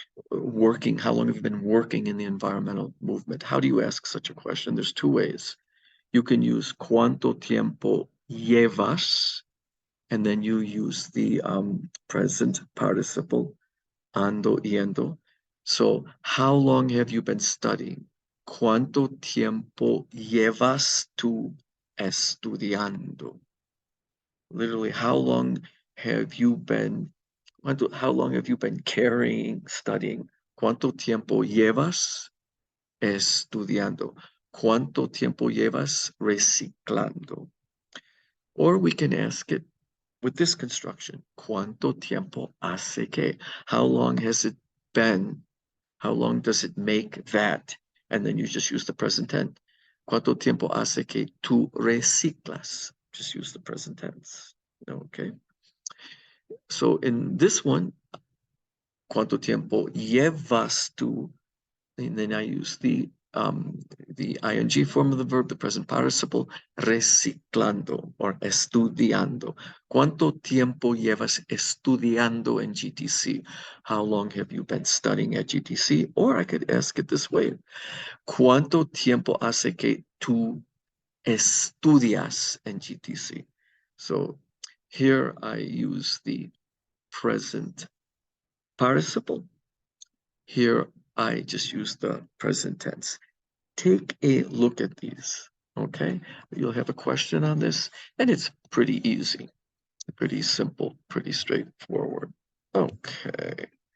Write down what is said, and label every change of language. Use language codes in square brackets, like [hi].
[en] Working, how long have you been working in the environmental movement? How do you ask such a question? There's two ways. You can use [es] cuánto tiempo llevas, [en] and then you use the present participle, ando, yendo. So, how long have you been studying? [es] ¿Cuánto tiempo llevas tú estudiando? Literally, how long have you been, how long have you been carrying, studying? ¿Cuánto tiempo llevas estudiando? ¿Cuánto tiempo llevas reciclando? [en] Or we can ask it with this construction. [es] ¿Cuánto tiempo hace que? [en] How long has it been? How long does it make that? And then you just use the present tense. [es] ¿Cuánto tiempo hace que tú reciclas? [en] Just use the present tense. Okay. So in this one, [es] ¿cuánto tiempo llevas tú? [en] And then I use the ing form of the verb, the present participle, reciclando or estudiando. [es] ¿Cuánto tiempo llevas estudiando en GTC? [en] How long have you been studying at GTC? Or I could ask it this way. [es] ¿Cuánto tiempo hace que tú estudias en GTC? [en] So here I use the present participle. Here I just use the present tense. Take a look at these, okay? You'll have a question on this, and it's pretty easy, pretty simple, pretty straightforward. Okay.